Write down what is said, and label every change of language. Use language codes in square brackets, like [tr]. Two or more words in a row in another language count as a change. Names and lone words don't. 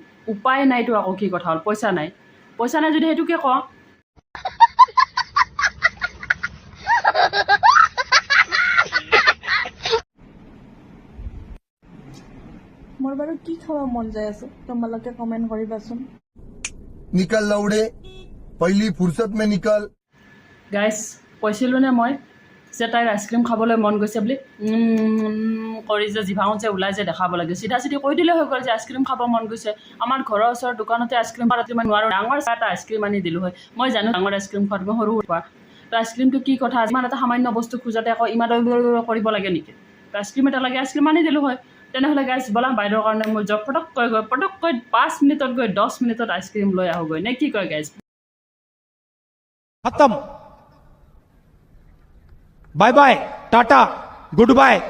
[as] উপায় নাইতো, আকৌ কি কথা হ'ল? পইচা নাই যদি সেইটোকে ক। মোৰ বাৰু কি খাব মন যায় আছে, তোমালোকে কমেণ্ট কৰিবাচোন। [hi] निकल लौड़े, पहली फुर्सत में निकल। [as] গাইজ, কৈছিলোঁ নে মই যে তাইৰ আইচক্ৰীম খাবলৈ মন গৈছে বুলি? কৰি যে জিভাঙত যে ওলাই যে দেখাব লাগে। চিধা কৈ দিলে হৈ গ'ল যে আইচক্ৰীম খাব মন গৈছে। আমাৰ ঘৰৰ ওচৰৰ দোকানতে আইচক্ৰীম খোৱাত ইমান নোৱাৰোঁ। ডাঙৰ এটা আইচক্ৰীম আনি দিলোঁ হয়। মই জানো ডাঙৰ আইচক্ৰীম খোৱাত মই সৰু খোৱা। তো আইচক্ৰীমটো কি কথা? ইমান এটা সামান্য বস্তু খোজোতে আকৌ ইমান কৰিব লাগে নেকি? তো আইচক্ৰীম এটা লাগে, আইচক্ৰীম আনি দিলোঁ হয়। তেনেহ'লে গাইজ ব'লা, বাইদেউৰ কাৰণে মোৰ জব পটককৈ 5 মিনিটত গৈ 10 মিনিটত আইচক্ৰীম লৈ আহোঁগৈ, নে কি কয় গাইজ? [en] खत्म। bye bye, tata, good bye.